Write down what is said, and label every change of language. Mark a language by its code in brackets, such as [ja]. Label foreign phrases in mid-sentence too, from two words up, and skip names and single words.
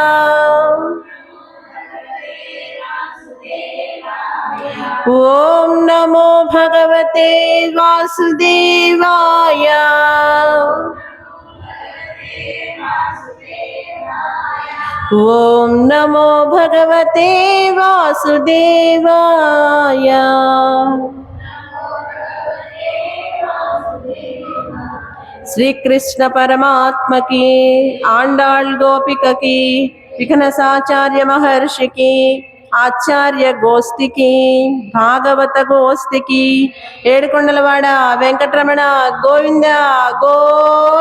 [sa] ఓం నమో భగవతే వాసుదేవాయ. ఓం నమో భగవతే వాసుదేవాయ. [te] శ్రీకృష్ణ పరమాత్మకి, ఆండాళ్ గోపికకి, విఘ్నసాచార్య మహర్షికి, ఆచార్య గోష్ఠికి, భాగవత గోష్ఠికి, ఏడుకొండలవాడ వెంకటరమణ గోవింద గోవింద.